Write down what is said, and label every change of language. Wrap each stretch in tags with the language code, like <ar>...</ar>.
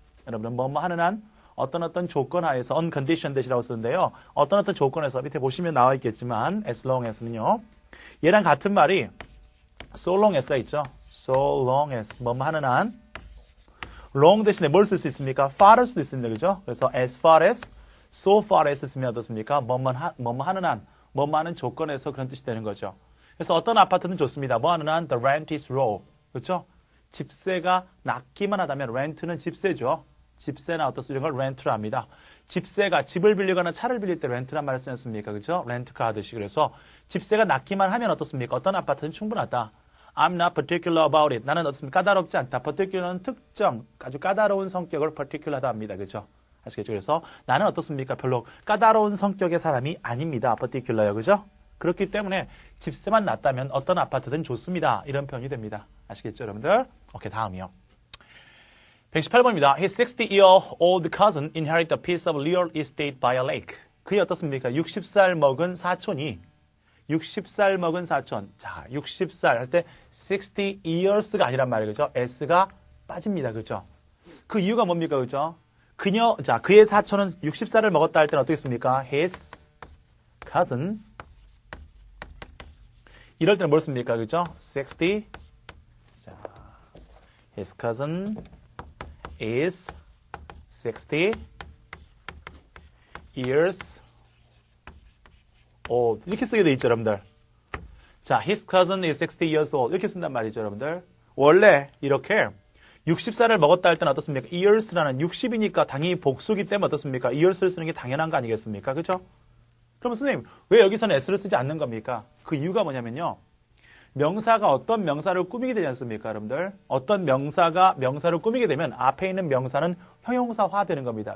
<ko>여러분들 뭐뭐 하는 한 어떤 조건 하에서</ko> <en>on condition</en> <ko>대시라고 쓰는데요. 어떤 조건에서 밑에 보시면 나와 있겠지만 as long as는요. 얘랑 같은 말이</ko> <en>so long as</en> <ko>가 있죠.</ko> <en>So long as</en> <ko>뭐뭐 하는 한. long 대신에 뭘 쓸 수 있습니까? far을 수도 있습니다. 그죠? 그래서</ko> <en>as far as, so far as</en> <ko>쓰면 어떻습니까? 뭐뭐 하는 한, 뭐뭐 하는 조건에서 그런 뜻이 되는 거죠. 그래서 어떤 아파트는 좋습니다. 뭐 하는 한?</ko> <en>The rent is low.</en> <ko>그렇죠? 집세가 낮기만 하다면 rent는 집세죠. 집세나 어떻습니까? 이걸 rent를 합니다. 집세가 집을 빌리거나 차를 빌릴 때 rent란 말을 쓰지 않습니까? 그렇죠? 렌트카 하듯이. 그래서 집세가 낮기만 하면 어떻습니까? 어떤 아파트는 충분하다.</ko> <en>I'm not particular about it.</en> <ko>나는 어떻습니까? 까다롭지 않다. particular는 특정, 아주 까다로운 성격을 particular하다 합니다. 그렇죠? 아시겠죠? 그래서 나는 어떻습니까? 별로 까다로운 성격의 사람이 아닙니다. particular요. 그죠? 그렇기 때문에 집세만 낮다면 어떤 아파트든 좋습니다. 이런 표현이 됩니다. 아시겠죠, 여러분들? 오케이, 다음이요. 118번입니다.</ko> <en>His 60-year-old cousin inherited a piece of real estate by a lake.</en> <ko>그게 어떻습니까? 60살 먹은 사촌이 60살 먹은 사촌. 자, 60살 할 때 60 years가 아니란 말이에요. 그죠? s가 빠집니다. 그죠? 그 이유가 뭡니까? 그죠? 그의 사촌은 60살을 먹었다 할 때는 어떻게 씁니까?</ko> <en>His cousin.</en> <ko>이럴 때는 뭘 씁니까? 그죠? 60.</ko> <en>자, his cousin is 60 years old.</en> <ko>이렇게 쓰게 돼 있죠, 여러분들.</ko> <en>자, his cousin is 60 years old.</en> <ko>이렇게 쓴단 말이죠, 여러분들. 원래 이렇게 60살을 먹었다 할 때는 어떻습니까? years라는 60이니까 당연히 복수기 때문에 어떻습니까? years를 쓰는 게 당연한 거 아니겠습니까? 그죠? 그럼 선생님, 왜 여기서는 s를 쓰지 않는 겁니까? 그 이유가 뭐냐면요. 명사가 어떤 명사를 꾸미게 되지 않습니까, 여러분들? 어떤 명사가 명사를 꾸미게 되면 앞에 있는 명사는 형용사화 되는 겁니다.</ko>